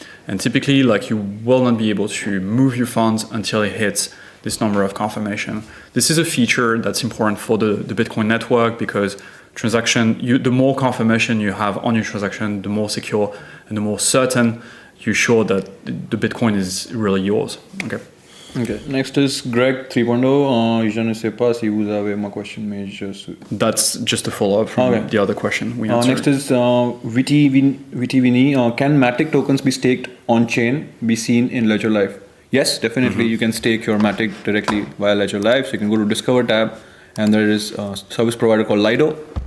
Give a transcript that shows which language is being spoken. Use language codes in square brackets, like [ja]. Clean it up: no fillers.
[en] And typically, like, you will not be able to move your funds until it hits this number of confirmation. This is a feature that's important for the Bitcoin network, because the more confirmation you have on your transaction, the more secure and the more certain you're sure that the Bitcoin is really yours. Okay. Next is Greg 3.0. [fr] Je ne sais pas si vous avez ma question, mais je suis... [en] That's just a follow-up from the other question we answered. Next is VTVini. Can Matic tokens be staked on-chain, be seen in Ledger Live? Yes, definitely. You can stake your Matic directly via Ledger Live. So you can go to Discover tab, and there is a service provider called Lido.